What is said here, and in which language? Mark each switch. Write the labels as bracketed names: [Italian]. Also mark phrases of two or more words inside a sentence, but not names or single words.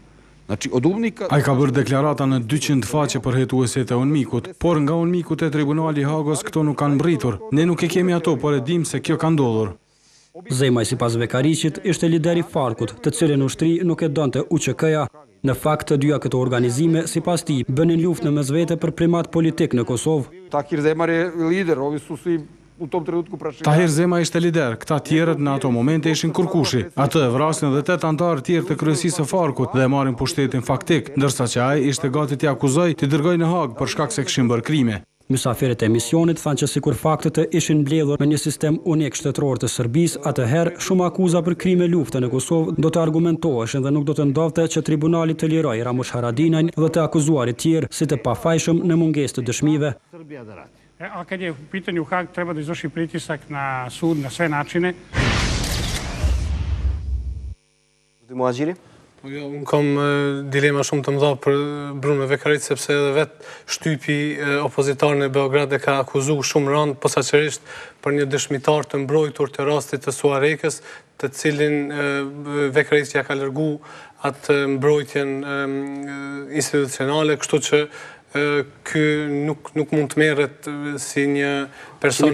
[Albanian] Ai ka bërë deklarata në 200 faqe për hetuesit e UNMIK-ut, por nga UNMIK-ut e Tribunali Hagos këto nuk kanë mbritur. Ne nuk e kemi ato, por e dim se kjo ka ndodhur. Zemaj sipas Vekarićit ishte lider i Farkut, të cilin ushtri nuk e donte UÇK-ja. Në fakt të dyja këto organizime sipas tij bënin luftë në mesvete për primat politik në Kosovë. [Serbian] Tahir Zemaj je lider, ovi su svi [Albanian] Tahir Zema ishte lider, këta tjerët në ato momente ishin kurkushi. Atë e vrasin dhe 8 antarë tjerë të kryesisë së Farkut dhe e marrin pushtetin faktik, ndërsa që ai ishte gati t'i akuzoj t'i dërgojë në Hagë për shkak se kishin bërë krime. Mysafirët e misionit thanë që sikur faktet e ishin mbledhur me një sistem unik shtetëror të Serbisë, atëherë shumë akuza për krime lufte në Kosovë do të argumentoheshin dhe nuk do të ndodhte që tribunali të lirojë Ramush Haradinajn dhe të akuzuarit tjerë si të pafajshëm në mungesë të dëshmive. [Serbian] A kad je u pitanju Hag, treba da izvrši pritisak na sud na sve načine. [Albanian] Muhaxhiri? Unë kam dilema shumë të mëdha për Bruno Vekarit, sepse edhe vetë shtypi opozitar në Beograd e ka akuzu shumë rënd, posaçërisht për një dëshmitar të mbrojtur të rastit të Suarekës, të cilin Vekarit ja ka lërgu atë mbrojtjen institucionale, kështu që ky nuk mund të merret si një person